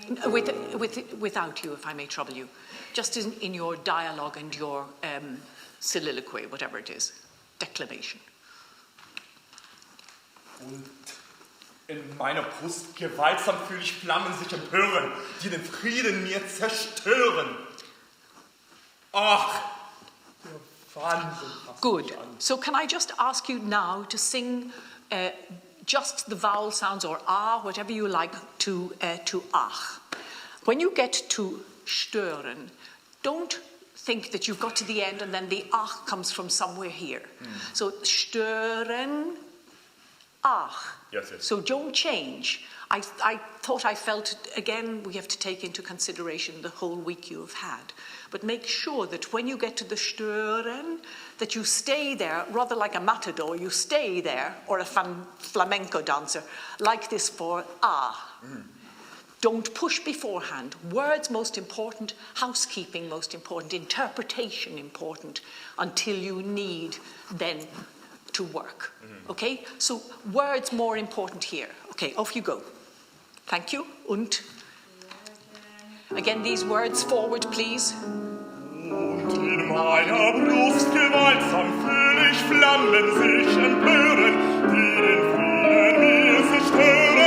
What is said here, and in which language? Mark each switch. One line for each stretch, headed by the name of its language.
English: Without you, if I may trouble you. Just in your dialogue and your soliloquy, whatever it is. Declamation.
German: Und in meiner Brust gewaltsam fühl ich Flammen sich empören, die den Frieden mir zerstören. Ach, der Wahnsinn.
English: Good. So can I just ask you now to sing just the vowel sounds, or ah, whatever you like, to ach. When you get to stören, don't think that you've got to the end and then the ach comes from somewhere here. So stören, ach. Yes. So don't change. I thought I felt, again, we have to take into consideration the whole week you have had. But make sure that when you get to the stören, that you stay there, rather like a matador, you stay there, or a flamenco dancer, like this for ah. Don't push beforehand. Words most important, housekeeping most important, interpretation important, until you need then to work. Okay? So words more important here. Okay, off you go. Thank you. Und. Again, these words forward, please.
German: Und in meiner Brust gewaltsam fühl ich Flammen sich empören, die den Frieden mir zerstören.